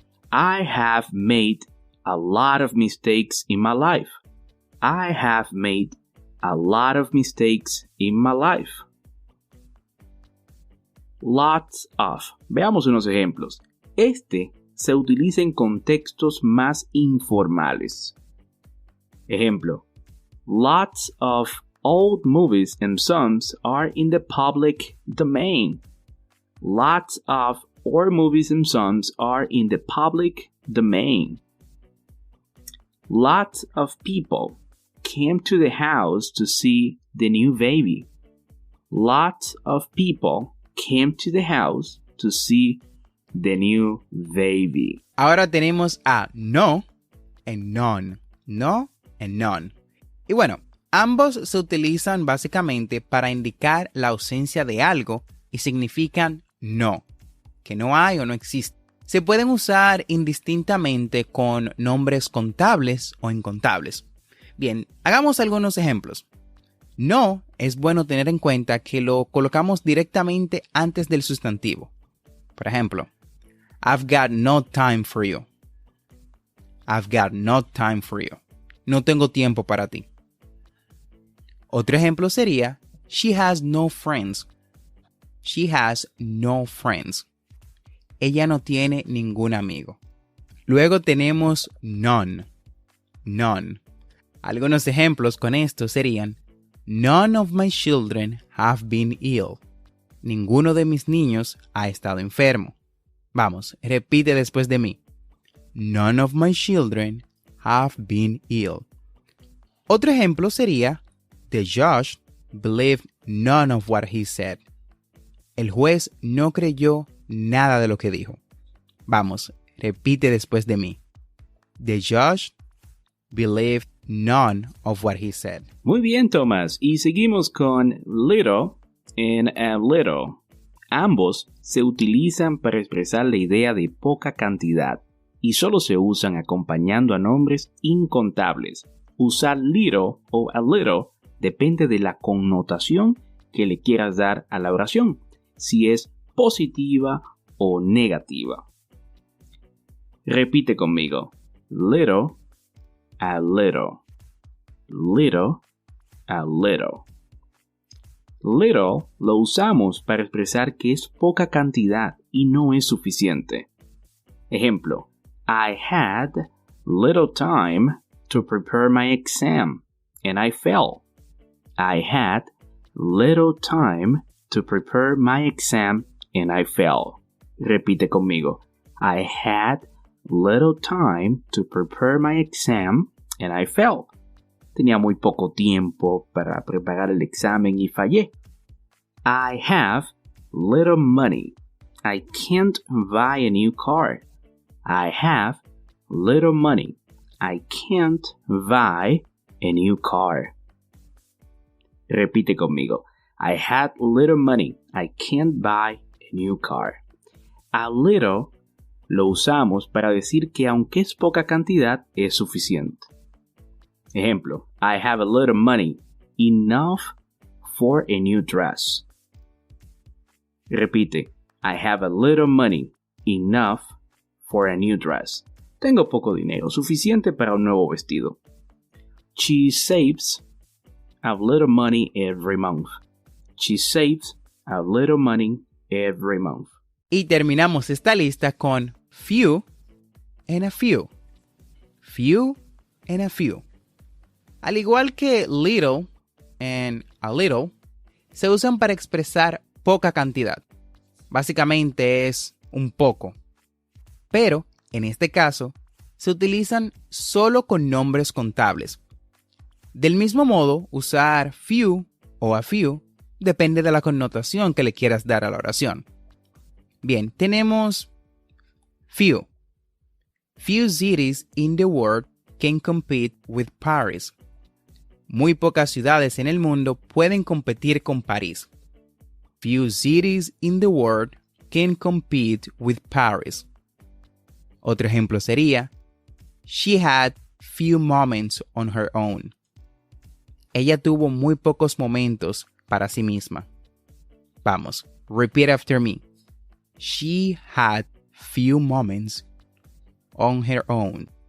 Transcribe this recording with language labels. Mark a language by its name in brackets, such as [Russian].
[English] I have made a lot of mistakes in my life. I have made a lot of mistakes in my life. [Spanish] Lots of. Veamos unos ejemplos. Este se utiliza en contextos más informales. Ejemplo: [English] Lots of old movies and songs are in the public domain. Lots of old movies and songs are in the public domain. Lots of people came to the house to see the new baby. Lots of people came to the house to see the new baby. [Spanish] Ahora tenemos a no and none. No and none. Y bueno, ambos se utilizan básicamente para indicar la ausencia de algo y significan no, que no hay o no existe. Se pueden usar indistintamente con nombres contables o incontables. Bien, hagamos algunos ejemplos. No es bueno tener en cuenta que lo colocamos directamente antes del sustantivo. Por ejemplo, [English] I've got no time for you. I've got no time for you. [Spanish] No tengo tiempo para ti. Otro ejemplo sería, [English] she has no friends. She has no friends. [Spanish] Ella no tiene ningún amigo. Luego tenemos none. None. Algunos ejemplos con esto serían, [English] none of my children have been ill. [Spanish] Ninguno de mis niños ha estado enfermo. Vamos, repite después de mí. [English] None of my children have been ill. [Spanish] Otro ejemplo sería, [English] the judge believed none of what he said. [Spanish] El juez no creyó nada de lo que dijo. Vamos, repite después de mí. [English] The judge believed none of what he said. [Spanish] Muy bien, Thomas. Y seguimos con little and a little. Ambos se utilizan para expresar la idea de poca cantidad. y solo se usan acompañando a nombres incontables. Usar little o a little depende de la connotación que le quieras dar a la oración, si es positiva o negativa. Repite conmigo. Little, a little. Little, a little. Little lo usamos para expresar que es poca cantidad y no es suficiente. Ejemplo, [English] I had little time to prepare my exam and I failed. I had little time to prepare my exam and I failed. [Spanish] Repite conmigo. [English] I had little time to prepare my exam and I failed. [Spanish] Tenía muy poco tiempo para preparar el examen y fallé. [English] I have little money. I can't buy a new car. I have little money. I can't buy a new car. [Spanish] Repite conmigo. [English] I had little money. I can't buy a new car. [Spanish] A little lo usamos para decir que aunque es poca cantidad, es suficiente. Ejemplo, [English] I have a little money, enough for a new dress. [Spanish] Repite, [English] I have a little money, enough for a new dress. [Spanish] Tengo poco dinero, suficiente para un nuevo vestido. [English] She saves a little money every month. She saves a little money every month. [Spanish] Y terminamos esta lista con few and a few. Few and a few. Al igual que little and a little, se usan para expresar poca cantidad. Básicamente es un poco. Pero, en este caso, se utilizan solo con nombres contables. Del mismo modo, usar few o a few depende de la connotación que le quieras dar a la oración. Bien, tenemos few. [English] Few cities in the world can compete with Paris. [Spanish] Muy pocas ciudades en el mundo pueden competir con París. [English] Few cities in the world can compete with Paris. [Spanish] Otro ejemplo sería, [English] she had few moments on her own. [Spanish] Ella tuvo muy pocos momentos para sí misma. Vamos, [English] repeat after me. She had few moments on her own.